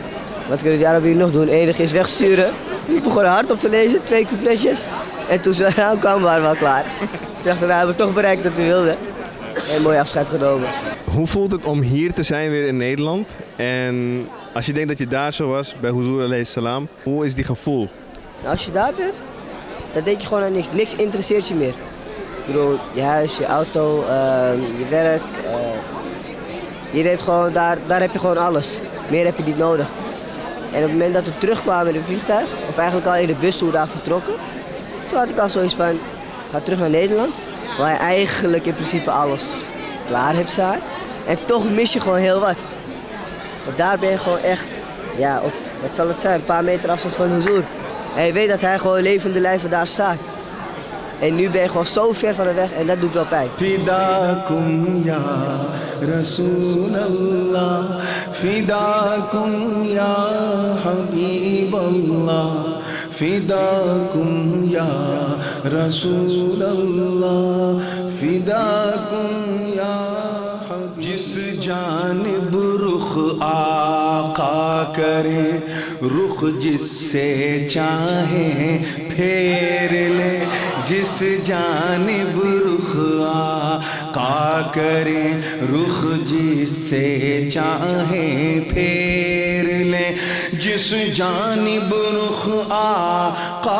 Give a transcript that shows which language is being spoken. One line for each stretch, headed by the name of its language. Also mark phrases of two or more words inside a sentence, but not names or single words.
Dutch: Wat kunnen die Arabieren nog doen? Enig is wegsturen. Ik begon hard op te lezen, 2 coupletjes. En toen ze eraan kwamen, waren we al klaar. Toen dachten we, nou, hebben we toch bereikt wat we wilden. En een mooi afscheid genomen. Hoe voelt het om hier te zijn weer in Nederland? En als je denkt dat je daar zo was, bij Huzur
Arabic: عليه السلام,
Dutch: hoe is die gevoel? Nou, als je daar bent, dan denk je gewoon aan niks. Niks interesseert je meer. Ik bedoel, je huis, je auto, je werk. Je denkt gewoon, daar heb je gewoon alles. Meer heb je niet nodig. En op het moment dat we terugkwamen in het vliegtuig, of eigenlijk al in de bus toen we daar vertrokken, toen had ik al zoiets van, ga terug naar Nederland, waar je eigenlijk in principe alles klaar hebt staan. En toch mis je gewoon heel wat. Want daar ben je gewoon echt, ja, op, wat zal het zijn, een paar meter afstand van Huzur. En je weet dat hij gewoon levende lijven daar staat. En nu ben je gewoon zo ver van de weg en dat doet wel pijn.
Arabic: فداكم يا رسول الله فداكم يا حبيب الله فداكم يا رسول الله فداكم يا حبيب.
Urdu: جس جانب رخ آقا کرے رخ جس سے چاہے پھیر لے جس جانب رخ آقا کرے رخ جس سے چاہے پھیر لے جس جانب رخ آقا